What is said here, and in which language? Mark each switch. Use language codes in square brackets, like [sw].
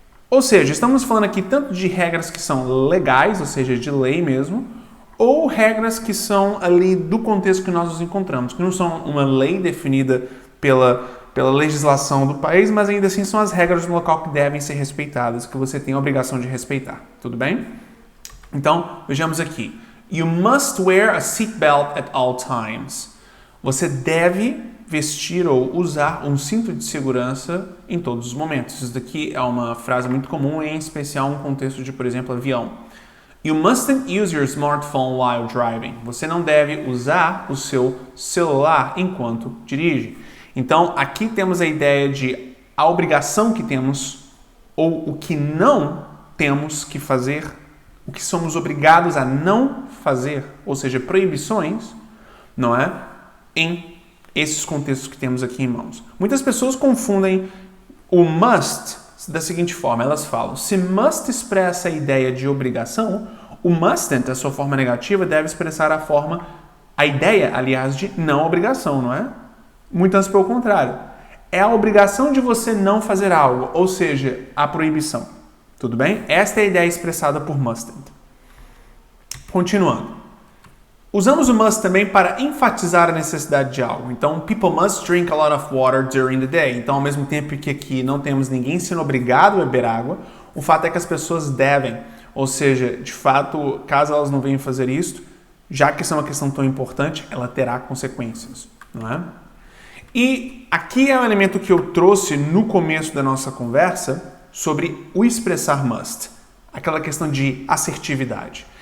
[pt] Ou seja, estamos falando aqui tanto de regras que são legais, ou seja, de lei mesmo, ou regras que são ali do contexto que nós nos encontramos, que não são uma lei definida pela legislação do país, mas ainda assim são as regras do local que devem ser respeitadas, que você tem a obrigação de respeitar. Tudo bem? Então, vejamos aqui. [en] You must wear a seatbelt at all times. [pt] Você deve vestir ou usar um cinto de segurança em todos os momentos. Isso daqui é uma frase muito comum, em especial no contexto de, por exemplo, avião. [en] You mustn't use your smartphone while driving. [pt] Você não deve usar o seu celular enquanto dirige. Então, aqui temos a ideia de a obrigação que temos ou o que não temos que fazer, o que somos obrigados a não fazer, ou seja, proibições, não é? Em esses contextos que temos aqui em mãos. Muitas pessoas confundem o must da seguinte forma, elas falam, se must expressa a ideia de obrigação, o mustn't, a sua forma negativa, deve expressar a ideia, aliás, de não obrigação, não é? Muito antes pelo contrário. É a obrigação de você não fazer algo, ou seja, a proibição. Tudo bem? Esta é a ideia expressada por mustn't. Continuando. Usamos o must também para enfatizar a necessidade de algo. Então, [en] people must drink a lot of water during the day. [pt] Então, ao mesmo tempo que aqui não temos ninguém sendo obrigado a beber água, o fato é que as pessoas devem, ou seja, de fato, caso elas não venham fazer isso, já que isso é uma questão tão importante, ela terá consequências, não é? E aqui é um elemento que eu trouxe no começo da nossa conversa sobre o expressar must, aquela questão de assertividade.